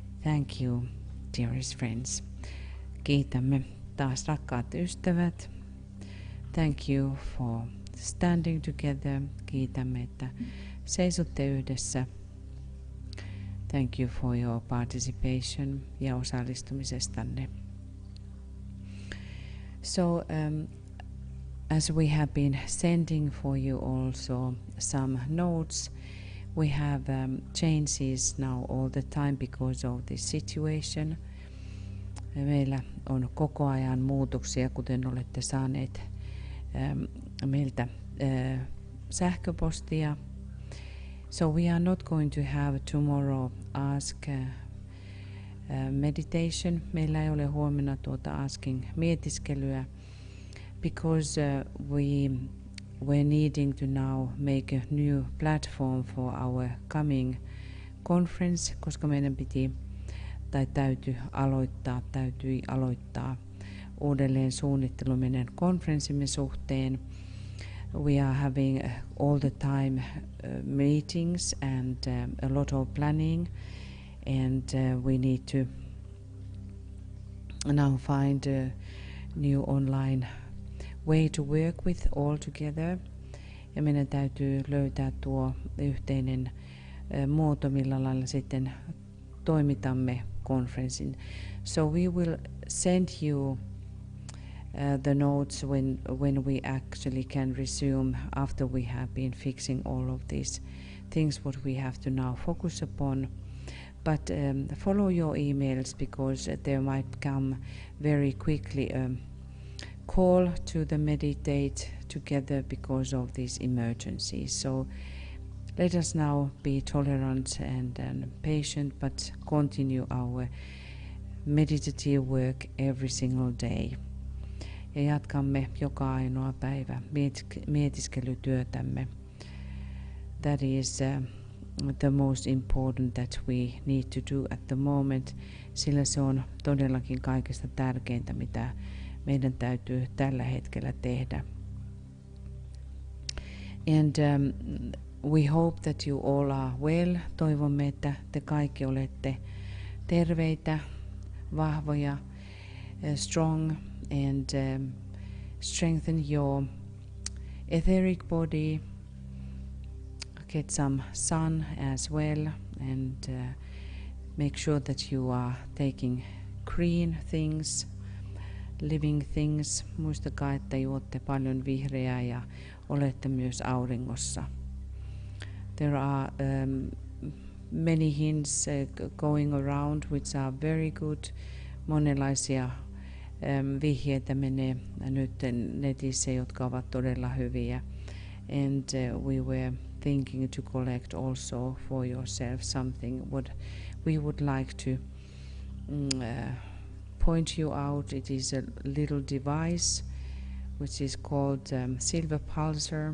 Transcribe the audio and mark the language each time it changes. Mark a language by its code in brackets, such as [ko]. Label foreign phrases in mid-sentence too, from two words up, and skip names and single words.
[en] Thank you, dearest friends. [fi] Kiitämme taas rakkaat ystävät. [en] Thank you for standing together. [fi] Kiitämme, että seisotte yhdessä. [en] Thank you for your participation [fi] ja osallistumisestanne. [en] So, as we have been sending for you also some notes, we have changes now all the time because of this situation. [fi] Meillä on koko ajan muutoksia, kuten olette saaneet meiltä sähköpostia. [en] So we are not going to have tomorrow ask meditation. [fi] Meillä ei ole huomenna tuota asking mietiskelyä [en] because we're needing to now make a new platform for our coming conference, [fi] koska meidän täytyi aloittaa uudelleen suunnittelu meidän konferenssimme suhteen. [en] We are having all the time meetings and a lot of planning, and we need to now find a new online way to work with all together. [fi] Ja meidän täytyy löytää tuo yhteinen muoto, millä lailla sitten toimitamme konferenssin. [en] So we will send you the notes when we actually can resume after we have been fixing all of these things what we have to now focus upon. But follow your emails because there might come very quickly a call to the meditate together because of these emergencies. So let us now be tolerant and patient, but continue our meditative work every single day. [fi] Ja jatkamme joka ainoa päivä mietiskelytyötämme. [en] That is the most important that we need to do at the moment, [fi] sillä se on todellakin kaikesta tärkeintä, mitä meidän täytyy tällä hetkellä tehdä. [en] And we hope that you all are well. [fi] Toivomme, että te kaikki olette terveitä, vahvoja, [en] strong, and strengthen your etheric body. Get some sun as well, and make sure that you are taking green things, living things. [fi] Muistakaa, että juotte paljon vihreää ja olette myös auringossa. [en] There are many hints going around which are very good. [fi] Monenlaisia vihjeitä menee nyt netissä, jotka ovat todella hyviä. [en] And we were thinking to collect also for yourself something what we would like to point you out. It is a little device which is called Silver Pulsar.